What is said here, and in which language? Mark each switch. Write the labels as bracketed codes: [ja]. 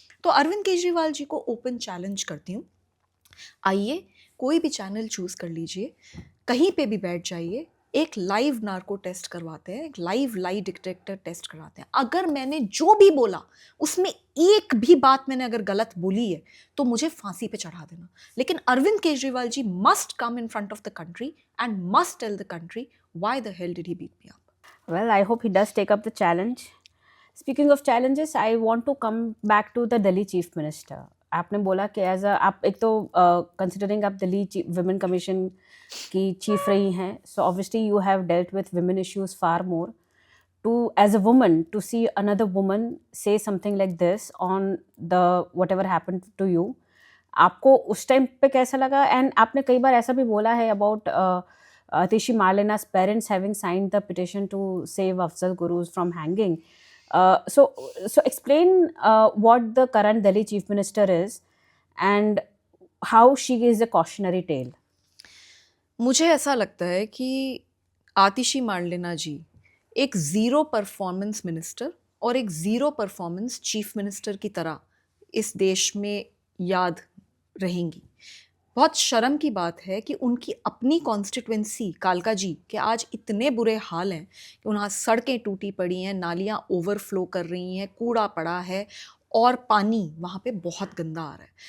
[hi] तो अरविंद केजरीवाल जी को open challenge करती हूँ, आइए कोई भी चैनल चूज कर लीजिए, कहीं पे भी बैठ जाइए, एक लाइव नार्को टेस्ट करवाते हैं, एक लाइव लाई डिटेक्टर टेस्ट करवाते हैं। अगर मैंने जो भी बोला उसमें एक भी बात मैंने अगर गलत बोली है तो मुझे फांसी पे चढ़ा देना। लेकिन Arvind Kejriwal ji [en] Must come in front of the country and must tell the country why the hell did he beat me up. Well, I hope he does take up the challenge. Speaking of challenges, I want to come back to the Delhi Chief Minister. [hi] आपने बोला कि as आप एक तो considering आप Delhi women commission की chief रही हैं, [en] So obviously you have dealt with women issues far more. To as a woman to see another woman say something like this on the whatever happen to you, [hi] आपको उस time पे कैसा लगा? And आपने कई बार ऐसा भी बोला है [en] About Atishi Marlena's parents having signed the petition to save Afzal Guru from hanging. So explain what the current Delhi Chief Minister is and how she is a cautionary tale. [hi] मुझे ऐसा लगता है कि आतिशी मार्लेना जी एक zero performance minister और एक zero performance chief minister की तरह इस देश में याद रहेंगी। बहुत शर्म की बात है कि उनकी अपनी कॉन्स्टिट्यूएंसी कालका जी के आज इतने बुरे हाल हैं कि वहाँ सड़कें टूटी पड़ी हैं, नालियाँ ओवरफ्लो कर रही हैं, कूड़ा पड़ा है और पानी वहाँ पे बहुत गंदा आ रहा है।